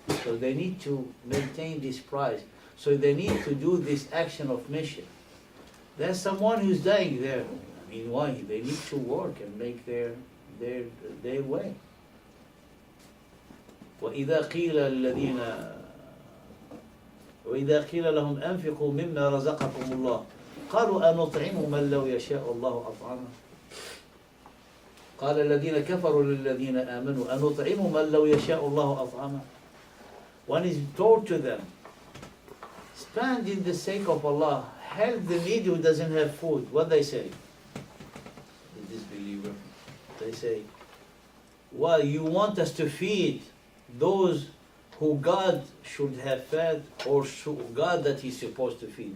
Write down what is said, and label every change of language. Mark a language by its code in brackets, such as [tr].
[en] So they need to maintain this price. So they need to do this action of mission. There's someone who's dying there. I mean, why? They need to work and make their way. [ar] وَإِذَا قِيلَ الَّذِينَ وإذا قيل لهم أنفقوا مما رزقكم الله قالوا أنطعم من لو يشاء الله أطعمه قال الذين كفروا للذين آمنوا أنطعم من لو يشاء الله أطعمه. [en] One is told to them, spend in the sake of Allah, help the needy who doesn't have food. What they say? The disbeliever. They say, well, you want us to feed those who God should have fed, or God that He's supposed to feed.